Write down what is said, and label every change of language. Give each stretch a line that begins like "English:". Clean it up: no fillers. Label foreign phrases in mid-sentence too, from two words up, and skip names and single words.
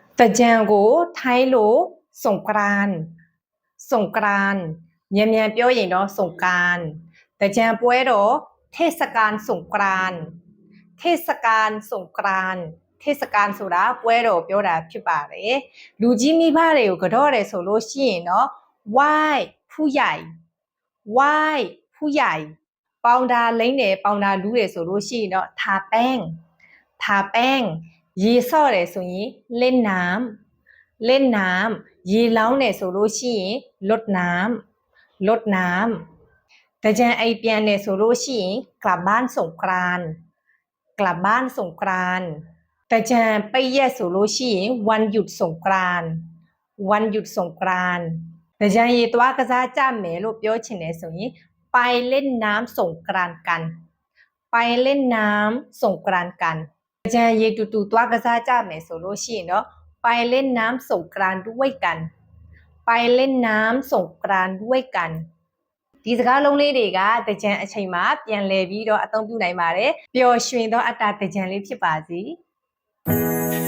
Burmese: တကြံကိုထိုင်းလို့สงกรานต์မြန်ပြောရင်တော့สงกรานต์တကြံပွဲတော့
Thai: เทศกาลสงกรานต์เท ศกาลสงกรานต์เทศกาล
Burmese: ဆိုတာပွဲတော်ပြောတာဖြစ်ပါတယ်လူကြီးမိဘတွေကိုကတော့တယ်ဆိုလို့ရှိရင်တော့
Thai: ไหว้ผู้ใหญ่ไหว้ผู้ใหญ่
Burmese: ပေါင်တာလိမ့်တယ်ပေါင်တာလူးတယ်ဆိုလို့ရှိရင်တော့
Thai: ทาแป้ง
Burmese: ရေဆော့တယ်ဆိုရင်
Thai: เล่นน้ำ
Burmese: ရေလောင်းတယ်ဆိုလို့ရှိရင်
Thai: ลดน้ำ
Burmese: တကြံအိပ်ပြန်တယ်ဆိုလို့ရှိရင်
Thai: กลับบ้านสงกรานต์
Burmese: တကြံပိတ်ရက်ဆိုလို့ရှိရင်
Thai: วันหยุดสงกรานต์
Burmese: တကြံရေသွားကစားကြမယ်လို့ပြောချင်တယ်ဆိုရင်
Thai: ไปเล่นน้ำสงกรานต์กัน
Burmese: တကြံရေတူတူသွားကစားကြမယ်ဆိုလို့ရှိရင်တော့
Thai: ไปเล่นน้ำสงกรานต์ด้วยกัน
Burmese: ဒီစကားလုံးလေးတွေကတကြံအချိန်မှာပြန်လည်ပြီးတော့အသုံးပြုနိုင်ပါတယ်ပျော်ရွှင်သောအတ္တတကြံလေးဖြစ်ပါစေ